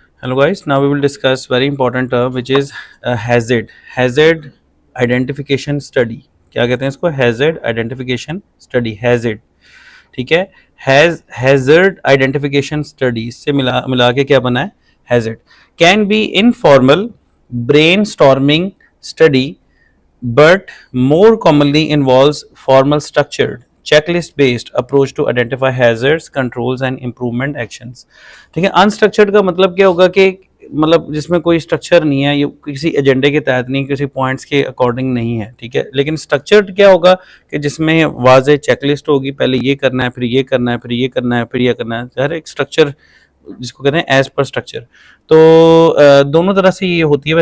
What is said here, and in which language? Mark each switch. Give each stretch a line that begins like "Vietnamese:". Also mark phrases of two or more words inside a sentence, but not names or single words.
English: Hello guys, now we will discuss very important term which is hazard. Hazard identification study.
Hindi: क्या कहते हैं इसको?
English: Hazard identification study. Hazard.
Hindi: ठीक है.
English: Hazard identification study
Hindi: से मिला के क्या बना है?
English: Hazard can be informal brainstorming study but more commonly involves formal structured checklist based approach to identify hazards controls and improvement actions.
Hindi: ठीक है. अनस्ट्रक्चर्ड का मतलब क्या होगा कि मतलब जिसमें कोई स्ट्रक्चर नहीं है, ये किसी एजेंडे के तहत नहीं, किसी पॉइंट्स के अकॉर्डिंग नहीं है. ठीक है. लेकिन स्ट्रक्चर्ड क्या होगा कि जिसमें वाज़ेह चेकलिस्ट होगी, पहले ये करना है, फिर ये करना है, फिर ये करना है, फिर ये करना है. हर एक स्ट्रक्चर जिसको कहते हैं एज पर स्ट्रक्चर. तो दोनों तरह से ये होती है.